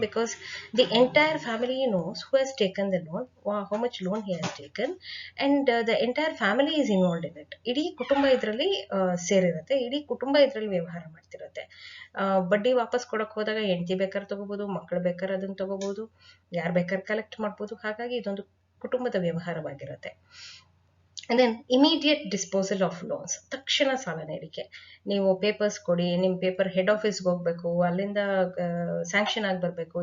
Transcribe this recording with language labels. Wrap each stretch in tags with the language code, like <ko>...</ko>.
<en>Because the entire family knows who has taken the loan, how much loan he has taken, and the entire family is involved in it.</en> <kn>ಇಡೀ ಕುಟುಂಬ ಇದರಲ್ಲಿ ಸೇರಿರುತ್ತೆ, ಇಡೀ ಕುಟುಂಬ ಇದರಲ್ಲಿ ವ್ಯವಹಾರ ಮಾಡ್ತಿರುತ್ತೆ. ಬಡ್ಡಿ ವಾಪಸ್ ಕೊಡಕ್ ಹೋದಾಗ ಹೆಂಡತಿ ಬೇಕಾದ್ರೆ ತಗೋಬಹುದು, ಮಕ್ಕಳು ಬೇಕಾದ್ರೆ ಅದನ್ನ ತಗೋಬಹುದು, ಯಾರು ಬೇಕಾದ್ರೆ ಕಲೆಕ್ಟ್ ಮಾಡ್ಬೋದು. ಹಾಗಾಗಿ ಇದೊಂದು ಕುಟುಂಬದ ವ್ಯವಹಾರವಾಗಿರುತ್ತೆ.</kn> <en>And then immediate disposal of loans.</en> <kn>ತಕ್ಷಣ ಸಾಲ ನೀಡಿಕೆ. ನೀವು ಪೇಪರ್ಸ್ ಕೊಡಿ, ನಿಮ್ಮ ಪೇಪರ್ ಹೆಡ್ ಆಫೀಸ್ಗೆ ಹೋಗ್ಬೇಕು, ಅಲ್ಲಿಂದ ಸ್ಯಾಂಕ್ಷನ್ ಆಗಿ ಬರಬೇಕು.</kn>